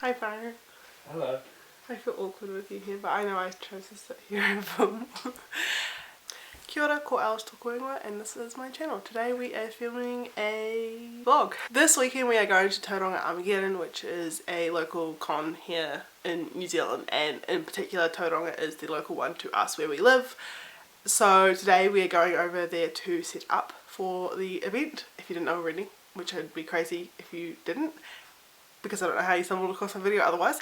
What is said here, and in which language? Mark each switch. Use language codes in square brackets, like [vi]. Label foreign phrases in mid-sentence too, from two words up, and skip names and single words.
[en] Hi, Fire. Hello. I feel awkward with you here, but I know I chose to sit here and film. [mi] Kia ora, ko Alice tōku ingoa, [en] and this is my channel. Today we are filming a vlog. This weekend we are going to TAURANGA ARMAGEDDON, which is a local con here in New Zealand, and in particular TAURANGA is the local one to us where we live. So today we are going over there to set up for the event, if you didn't know already, which would be crazy if you didn't, because I don't know how you stumbled across my video otherwise.